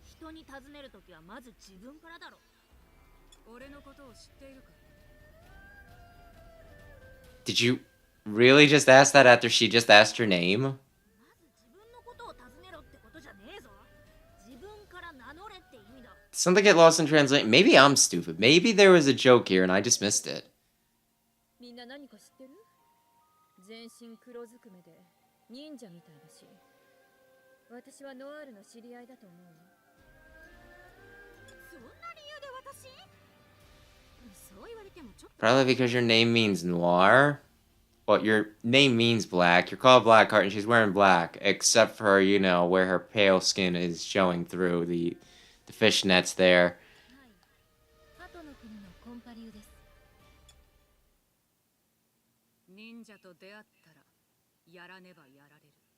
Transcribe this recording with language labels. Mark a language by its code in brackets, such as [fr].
[ja] に尋ねるときはまず自分からだろ。俺のことを知っているか？ [en] Did you really just ask that after she just asked her name? [ja] まず自分のことを尋ねろってことじゃねえぞ。自分から名乗れって意味だ。 [en] Something get lost in translation. Maybe I'm stupid. Maybe there was a joke here and I just missed it. [ja] みんな何か知ってる？全身黒ずくめで忍者みたいだし、私はノアールの知り合いだと思う。そんな理由で私？そう言われてもちょっと。 [en] Probably because your name means noir. Well, your name means black. You're called Blackheart and she's wearing black. Except for, you know, where her pale skin is showing through the fishnets there. [ja] はい。鳩の国のコンパリューです。忍者と出会ったらやらねばやられる。